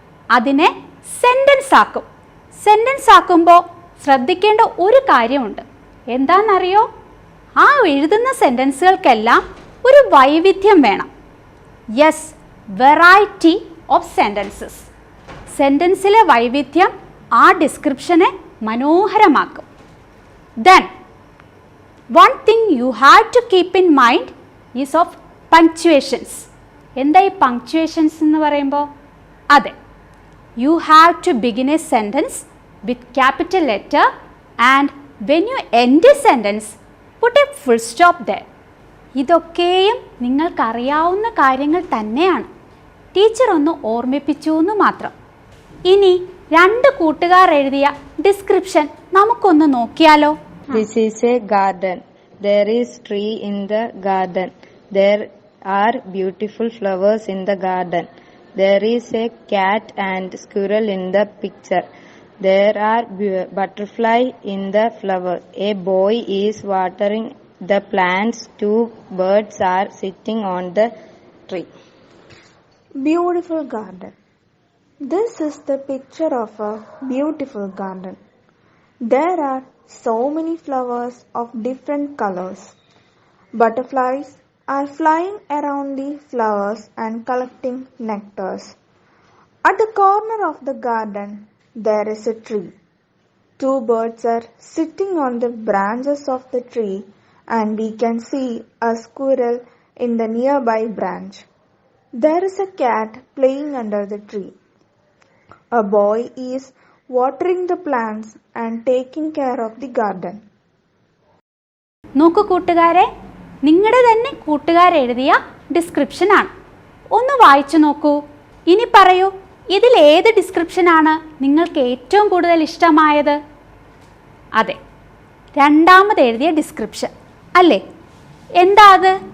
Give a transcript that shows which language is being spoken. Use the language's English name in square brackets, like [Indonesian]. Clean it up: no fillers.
[Malayalam] അതിനെ സെൻറ്റൻസ് ആക്കും. സെൻറ്റൻസ് ആക്കുമ്പോൾ ശ്രദ്ധിക്കേണ്ട ഒരു കാര്യമുണ്ട്. എന്താണെന്നറിയോ? ആ എഴുതുന്ന സെൻറ്റൻസുകൾക്കെല്ലാം ഒരു വൈവിധ്യം വേണം. Yes, [English] Variety of sentences. [Malayalam] സെൻറ്റൻസിലെ വൈവിധ്യം ആ ഡിസ്ക്രിപ്ഷനെ മനോഹരമാക്കും. [English] Then, one thing you have to keep in mind is of punctuations. [Malayalam] എന്താ ഈ punctuations എന്ന് പറയുമ്പോൾ? [English] അതെ, you have to begin a sentence with capital letter and when you end a sentence, put a full stop there. [Malayalam] ഇതൊക്കെയും നിങ്ങൾക്കറിയാവുന്ന കാര്യങ്ങൾ തന്നെയാണ്. Teacher ഒന്ന് ഓർമ്മിപ്പിച്ചു എന്ന് മാത്രം. ഇനി രണ്ട് കൂട്ടുകാർ എഴുതിയ ഡിസ്ക്രിപ്ഷൻ നമുക്കൊന്ന് നോക്കിയാലോ? [English] This is a garden. There is tree in the garden. There are beautiful flowers in the garden. There is a cat and squirrel in the picture. There are butterfly in the flower. A boy is watering the plants. Two birds are sitting on the tree. Beautiful garden. This is the picture of a beautiful garden. There are so many flowers of different colors. Butterflies are flying around the flowers and collecting nectars. At the corner of the garden, there is a tree. Two birds are sitting on the branches of the tree and we can see a squirrel in the nearby branch. There is a cat playing under the tree. A boy is watering the plants and taking care of the garden. [Malayalam] നോക്കൂ കൂട്ടുകാരെ, നിങ്ങളുടെ തന്നെ കൂട്ടുകാരെഴുതിയ ഡിസ്ക്രിപ്ഷനാണ്. ഒന്ന് വായിച്ചു നോക്കൂ. ഇനി പറയൂ, ഇതിൽ ഏത് ഡിസ്ക്രിപ്ഷനാണ് നിങ്ങൾക്ക് ഏറ്റവും കൂടുതൽ ഇഷ്ടമായത്? അതെ, രണ്ടാമത് എഴുതിയ ഡിസ്ക്രിപ്ഷൻ അല്ലേ? എന്താ അത്?